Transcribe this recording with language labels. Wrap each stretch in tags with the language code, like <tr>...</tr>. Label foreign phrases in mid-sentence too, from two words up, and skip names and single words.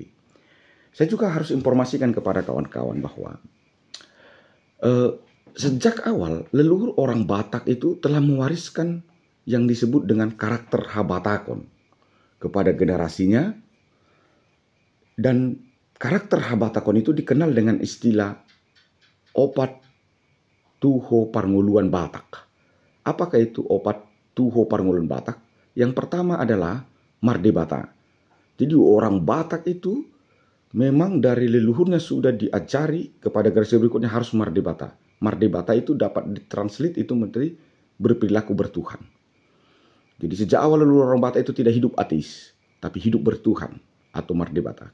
<id>Saya juga harus informasikan kepada kawan-kawan bahwa sejak awal leluhur orang Batak itu telah mewariskan yang disebut dengan karakter Habatakon kepada generasinya, dan karakter Habatakon itu dikenal dengan istilah</id> <bbc>opat tuho parnguluan Batak.</bbc> <id>Apakah itu</id> <bbc>opat tuho parnguluan Batak?</bbc> <id>Yang pertama adalah Mardebata. Jadi orang Batak itu memang dari leluhurnya sudah diajari kepada generasi berikutnya harus Mardebata. Mardebata itu dapat ditranslate itu menjadi berperilaku bertuhan. Jadi sejak awal leluhur orang Batak itu tidak hidup ateis, tapi hidup bertuhan atau Mardebata.</id>